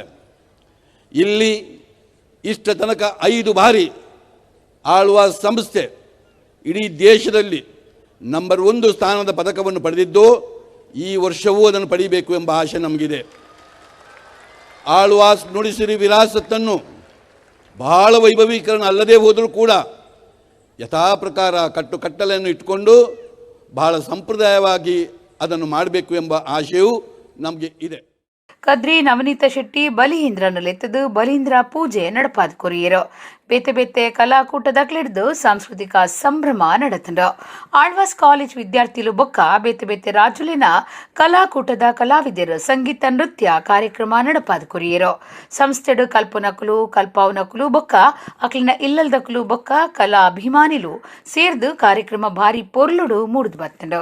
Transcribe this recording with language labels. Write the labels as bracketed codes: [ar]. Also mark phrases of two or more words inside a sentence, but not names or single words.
[kn] ಇಲ್ಲಿ ಇಷ್ಟ ತನಕ 5 ಬಾರಿ ಆಳ್ವ ಸಂಸ್ಥೆ ಇಡೀ ದೇಶದಲ್ಲಿ ನಂಬರ್ 1 ಸ್ಥಾನದ ಪದಕವನ್ನು ಪಡೆದಿದ್ದು ಈ ವರ್ಷವೂ ಅದನ್ನು ಪಡಿಬೇಕು ಎಂಬ ಆಶೆ ನಮಗಿದೆ. ಆಳ್ವಾಸ್ ನುಡಿಸಿರಿ ವಿರಾಸತ್ತನ್ನು ಬಹಳ ವೈಭವೀಕರಣ ಅಲ್ಲದೆ ಹೋದರೂ ಕೂಡ ಯಥಾ ಪ್ರಕಾರ ಕಟ್ಟಲೆಯನ್ನು ಇಟ್ಕೊಂಡು ಬಹಳ ಸಂಪ್ರದಾಯವಾಗಿ ಅದನ್ನು ಮಾಡಬೇಕು ಎಂಬ ಆಶೆಯೂ ನಮಗೆ ಇದೆ. [tcy] ಕದ್ರಿ ನವನೀತ ಶೆಟ್ಟಿ ಬಲಿಂದ್ರನಲೆತ್ತದು ಬಲಿಂದ್ರ ಪೂಜೆ ನಡಪಾದ ಕೊರಿಯರು ಬೇತೆ ಬೇತೆ ಕಲಾಕೂಟದಕ್ಲಿಡ್ದು ಸಾಂಸ್ಕೃತಿಕ ಸಂಭ್ರಮ ನಡೆತಂಡು. ಆಳ್ವಾಸ್ ಕಾಲೇಜ್ ವಿದ್ಯಾರ್ಥಿಗಳು ಬೊಕ್ಕ ಬೇತೆ ಬೇತೆ ರಾಜುಲಿನ ಕಲಾಕೂಟದ ಕಲಾವಿದರು ಸಂಗೀತ ನೃತ್ಯ ಕಾರ್ಯಕ್ರಮ ನಡಪಾದ ಕೊರಿಯರು ಸಂಸ್ಥೆಡು ಕಲ್ಪನಕಲು ಕಲ್ಪಾವನಕಲು ಬೊಕ್ಕ ಅಕ್ಲಿನ ಇಲ್ಲಲ್ದಕಲು ಬೊಕ್ಕ ಕಲಾ ಅಭಿಮಾನಿಲು ಸೇರ್ದು ಕಾರ್ಯಕ್ರಮ ಭಾರಿ ಪೊರ್ಲುಡು ಮೂಡಿದು ಬತ್ತಂಡು.